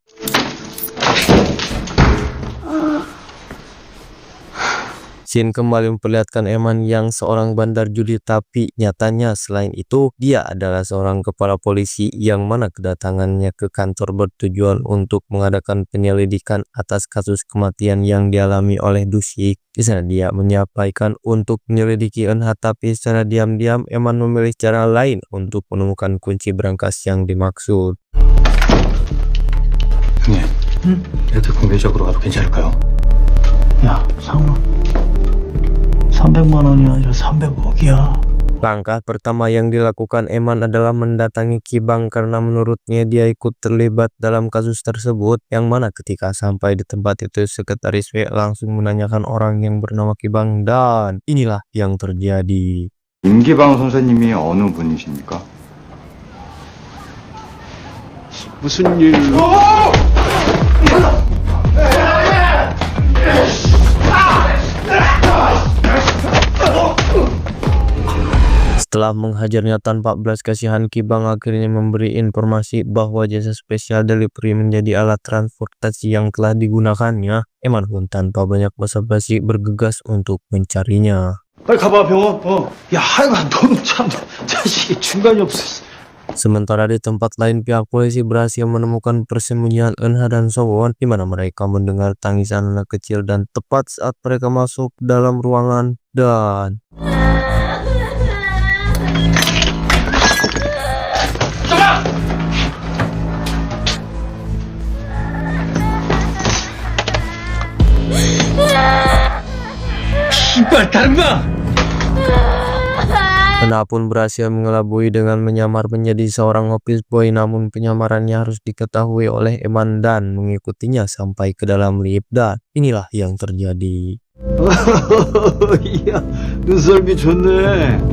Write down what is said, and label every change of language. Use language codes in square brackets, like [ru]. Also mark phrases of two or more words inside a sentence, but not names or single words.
[id] Shin kembali memperlihatkan Eman yang seorang bandar judi, tapi nyatanya selain itu dia adalah seorang kepala polisi yang mana kedatangannya ke kantor bertujuan untuk mengadakan penyelidikan atas kasus kematian yang dialami oleh Dusik. Di sana dia menyampaikan untuk menyelidiki Eunha, tapi secara diam-diam Eman memilih cara lain untuk menemukan kunci berangkas yang dimaksud. [ko] 형님, 이렇게 공개적으로 가도 괜찮을까요? 야, 상훈아. 300만 원이 아니라 300억이야. [id] Langkah pertama yang dilakukan Eman adalah mendatangi Kibang karena menurutnya dia ikut terlibat dalam kasus tersebut, yang mana ketika sampai di tempat itu sekretaris W langsung menanyakan orang yang bernama Kibang dan inilah yang terjadi. [ko] 임기방 선생님이 어느 분이십니까? 무슨 일로? [id] Setelah menghajarnya tanpa belas kasihan, Kibang akhirnya memberi informasi bahwa jasa [en] spesial delivery [id] menjadi alat transportasi yang telah digunakannya. Eman pun tanpa banyak basa-basi bergegas untuk mencarinya. [ko] 빨리 가봐, 병원. 야, 하여간 너는 참 자식이 중간이 없어. [id] Sementara di tempat lain, pihak polisi berhasil menemukan persembunyian Eunha dan Sowon, di mana mereka mendengar tangisan anak kecil dan tepat saat mereka masuk dalam ruangan dan [ko] 씨발, 다른 거! [id] Eunha pun berhasil mengelabui dengan menyamar menjadi seorang [en] office boy, [id] namun penyamarannya harus diketahui oleh Eman dan mengikutinya sampai ke dalam lift, dan inilah yang terjadi. [ko] 이야, 눈썰미 좋네.